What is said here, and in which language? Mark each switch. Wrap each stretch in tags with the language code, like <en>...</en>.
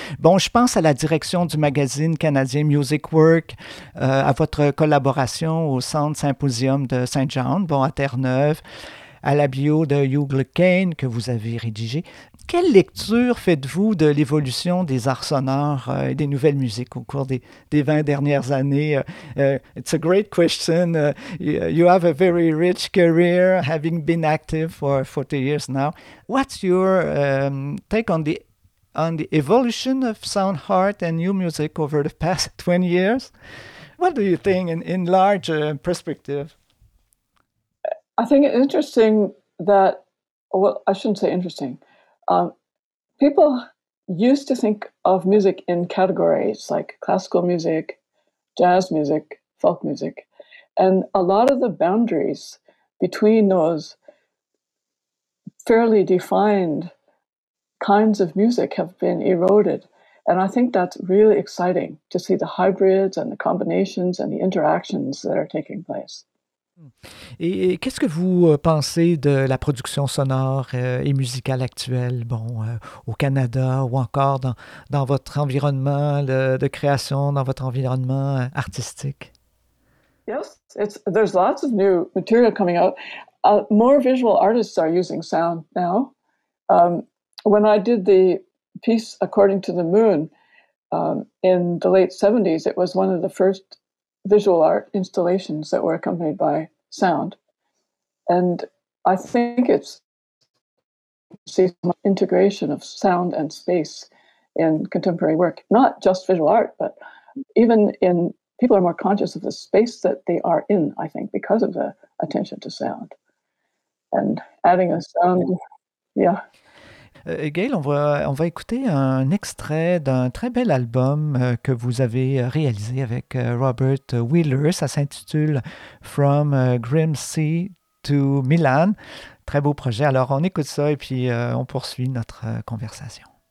<fr>Bon, je pense à la direction du magazine canadien Music Work, à votre collaboration au Centre Symposium de Saint-Jean, bon, à Terre-Neuve, à la bio de Hugh Lecain que vous avez rédigée. Quelle lecture faites-vous de l'évolution des arts sonores et des nouvelles musiques au cours des 20 dernières années?</fr> <en>It's a great question. You have a very rich career, having been active for 40 years now. What's your take on the evolution of sound art and new music over the past 20 years? What do you think in large perspective? I think it's interesting that, well, I shouldn't say interesting. People used to think of music in categories like classical music, jazz music, folk music. And a lot of the boundaries between those fairly defined kinds of music have been eroded. And I think that's really exciting to see the hybrids and the combinations and the interactions that are taking place.</en> <fr>Et qu'est-ce que vous pensez de la production sonore et musicale actuelle, bon, au Canada ou encore dans votre environnement de création, dans votre environnement artistique?</fr> <en>Yes, there's lots of new material coming out. More visual artists are using sound now. When I did the piece According to the Moon in the late 70s, it was one of the first visual art installations that were accompanied by sound. And I think it's the integration of sound and space in contemporary work, not just visual art, but even in people are more conscious of the space that they are in, I think, because of the attention to sound and adding a sound. Yeah.</en> <fr>Gail, on va écouter un extrait d'un très bel album que vous avez réalisé avec Robert Wheeler. Ça s'intitule From Grimsby to Milan. Très beau projet. Alors, on écoute ça et puis on poursuit notre conversation.</fr>